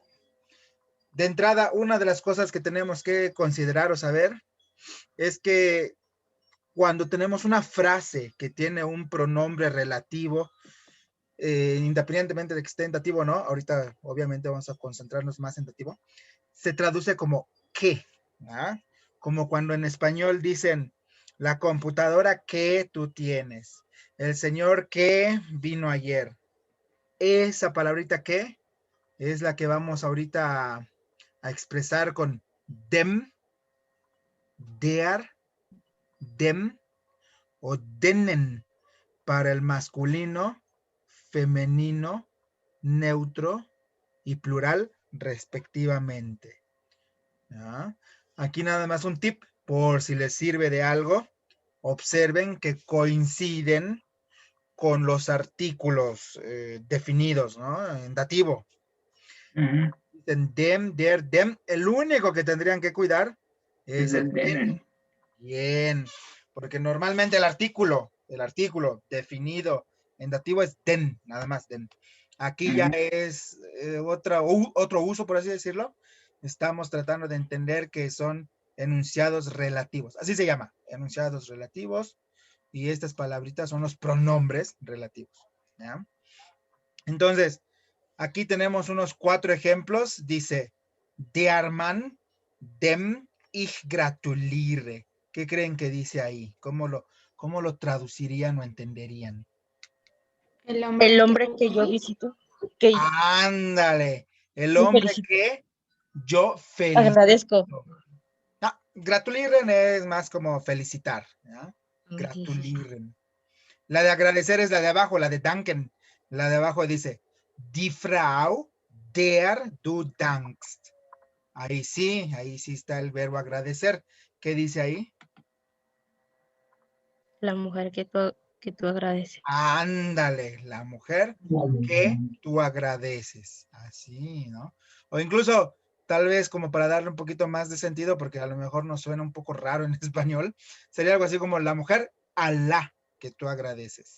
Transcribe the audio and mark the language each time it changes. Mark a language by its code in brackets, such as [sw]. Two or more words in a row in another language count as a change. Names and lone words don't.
[es] De entrada, una de las cosas que tenemos que considerar o saber es que cuando tenemos una frase que tiene un pronombre relativo, independientemente de que esté en dativo o no, ahorita obviamente vamos a concentrarnos más en dativo, se traduce como ¿qué? ¿Ah? Como cuando en español dicen la computadora que tú tienes, el señor que vino ayer. Esa palabrita que es la que vamos ahorita a expresar con [de] dem, der, dem [es] o denen para el masculino, femenino, neutro y plural respectivamente. ¿Ya? Aquí nada más un tip por si les sirve de algo. Observen que coinciden con los artículos definidos, ¿no? En dativo. Dicen [de] dem, der, dem. [es] El único que tendrían que cuidar es el den. Bien, porque normalmente el artículo definido en dativo es den, nada más den. Aquí ya es otro uso, por así decirlo. Estamos tratando de entender que son enunciados relativos. Así se llama, enunciados relativos. Y estas palabritas son los pronombres relativos. ¿Ya? Entonces, aquí tenemos unos 4 ejemplos. Dice, [de] der Mann dem ich gratuliere. [es] ¿Qué creen que dice ahí? ¿Cómo lo traducirían o entenderían? El hombre que yo visito, que Ándale, el yo hombre felicito, que yo felicito. agradezco. No, gratulieren es más como felicitar. ¿Ya? Sí, sí, sí. Gratulieren. La de agradecer es la de abajo, la de danken. La de abajo dice, [de] die Frau, der du dankst. [es] Ahí sí está el verbo agradecer. ¿Qué dice ahí? La mujer que tú agradeces. Ándale, la mujer que tú agradeces. Así, ¿no? O incluso, tal vez como para darle un poquito más de sentido, porque a lo mejor nos suena un poco raro en español, sería algo así como la mujer a la que tú agradeces.